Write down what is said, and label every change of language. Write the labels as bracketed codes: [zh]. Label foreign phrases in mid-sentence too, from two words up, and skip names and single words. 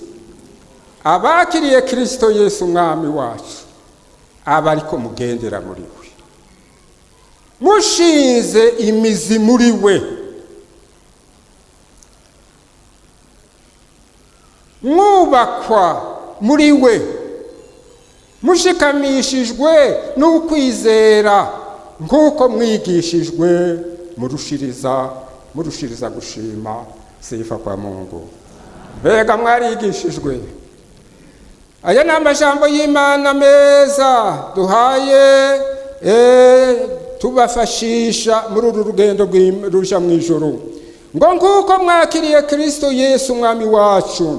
[rn] Abakiriye Kristo Yesu umwami wacu, abariko mugendera muri we, mushinze imizi muri we, mwubakwa muri we, mushikamishijwe n'ukwizera nk'uko mwigishijwe, murushiriza gushima. [sw] Sifa kwa Mungu. [rn] Mbega mwarigishijwe. Aya ni amajambo y'Imana meza duhaye tubafashisha muri uru rugendo ruja mu ijuru. Ngo nk'uko mwakiriye Kristo Yesu umwami wacu.